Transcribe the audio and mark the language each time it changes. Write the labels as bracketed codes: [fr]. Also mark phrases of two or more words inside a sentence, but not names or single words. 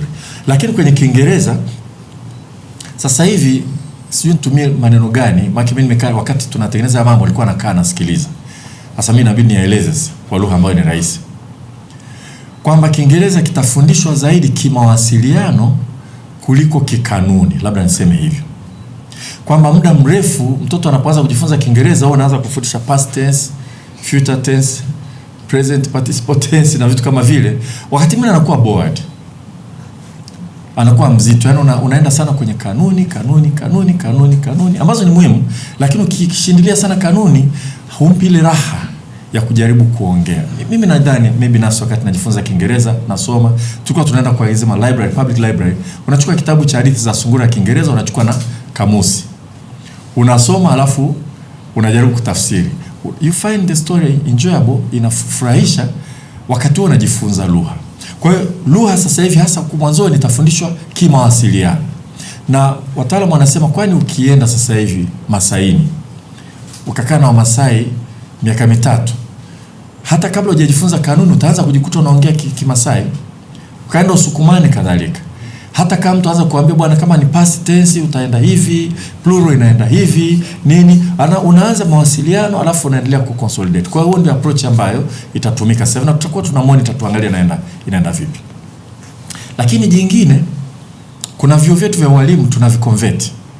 [sw] Lakini kwenye Kiingereza sasa hivi sijui nitumie maneno gani, maana mimi nimekaa wakati tunatengeneza mambo nilikuwa nakaa nasikiliza. Sasa mimi inabidi nieleze kwa lugha ambayo ni rahisi kwamba Kiingereza kitafundishwa zaidi kimawasiliano kuliko kikanuni, labda niseme hivyo. Kwamba muda mrefu mtoto anapoanza kujifunza Kiingereza au anaanza kufundisha [en] past tense, future tense, present participle tense [sw] na vitu kama vile, wakati mwingine anakuwa bored, anakuwa mzito. Yaani unaenda sana kwenye kanuni ambazo ni muhimu, lakini ukishindilia sana kanuni humpi ile raha ya kujaribu kuongea. Mimi nadhani maybe nasi wakati najifunza Kiingereza nasoma, tulikuwa tunaenda kwa hizo library, [en] public library, [sw] unachukua kitabu cha hadithi za sungura ya Kiingereza, unachukua na kamusi, unasoma alafu unajaribu kutafsiri. [en] You find the story enjoyable, [sw] inafurahisha wakati unajifunza lugha. Kwa hiyo lugha sasa hivi hasa kwa mwanzoni itafundishwa kimawasiliano. Na wataalamu wanasema kwani ukienda sasa hivi Masaini ukakaa na Wamasai miaka mitatu, hata kabla hujajifunza kanuni utaanza kujikuta unaongea Kimasai. Ukaenda Usukumani kadhalika. Hata kama mtu anza kuambia bwana kama ni [en] past tense [sw] utaenda hivi, plural inaenda hivi, nini, unaanza mawasiliano alafu unaendelea kuconsolidate. Kwa hiyo ndio approach ambayo itatumika sasa na tutakuwa tuna monitor tuangalie inaenda vipi. Lakini jingine, kuna vyuo vyetu vya walimu tunaviconvert.